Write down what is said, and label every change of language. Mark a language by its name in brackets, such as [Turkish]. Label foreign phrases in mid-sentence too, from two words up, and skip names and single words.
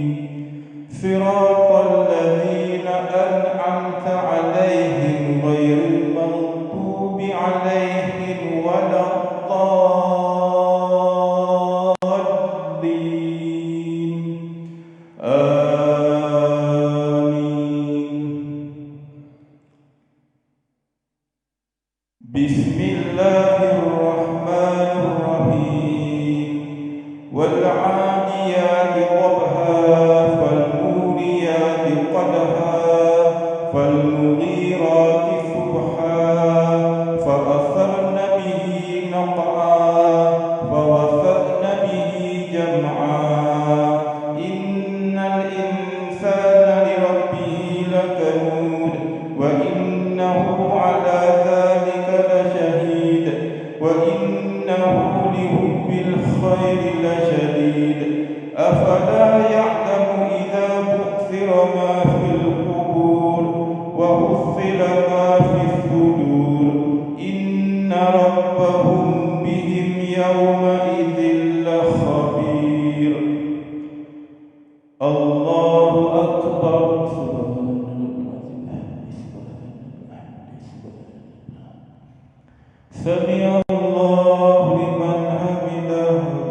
[Arabic] صراط الذين أنعمت عليهم غير المغضوب عليهم ولا الضالين. Amin. Bismillahirrahmanirrahim. والعاديات ضبحا فالموريات قدحا فالمغيرات صبحا فأثرن به نقعا فوسطن به جمعا. إن الإنسان لربه لكنود وإنه على ذلك لشهيد وإنه لحب الخير لشديد. أفلا يعلم إذا بعثر ما في القبور وحصل ما في الصدور. إن ربهم بهم يومئذ لخبير. الله أكبر. سمع الله لمن حمده.